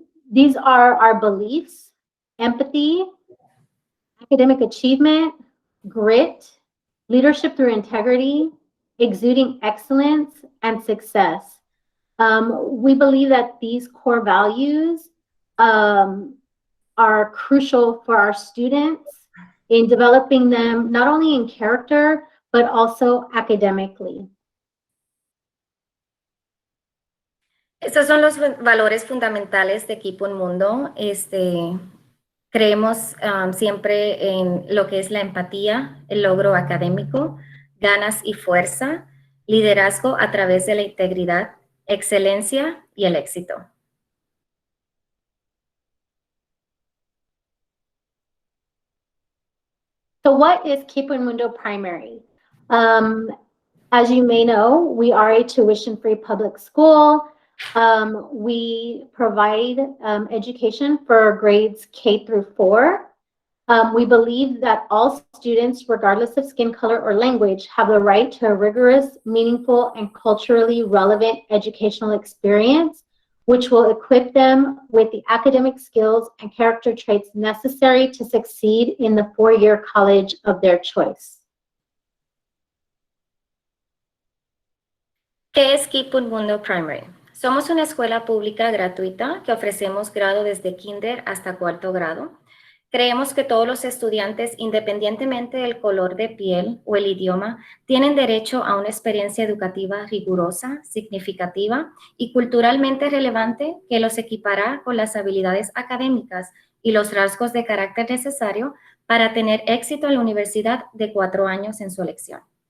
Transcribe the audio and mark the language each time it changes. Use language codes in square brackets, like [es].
[en] These are our beliefs: empathy, academic achievement, grit, leadership through integrity, exuding excellence, and success. We believe that these core values are crucial for our students in developing them not only in character, but also academically. [es] Estos son los valores fundamentales de Keep Mundo. Creemos siempre en lo que es la empatía, el logro académico, ganas y fuerza, liderazgo a través de la integridad, excelencia y el éxito. [en] So what is Keep Mundo Primary? As you may know, we are a tuition-free public school. We provide education for grades K through 4. We believe that all students, regardless of skin color or language, have the right to a rigorous, meaningful, and culturally relevant educational experience, which will equip them with the academic skills and character traits necessary to succeed in the 4-year college of their choice. [es] ¿Qué es Keep Mundo Primary? Somos una escuela pública gratuita que ofrecemos grado desde kinder hasta 4º grado. Creemos que todos los estudiantes, independientemente del color de piel o el idioma, tienen derecho a una experiencia educativa rigurosa, significativa y culturalmente relevante que los equipará con las habilidades académicas y los rasgos de carácter necesario para tener éxito en la universidad de 4 años en su elección.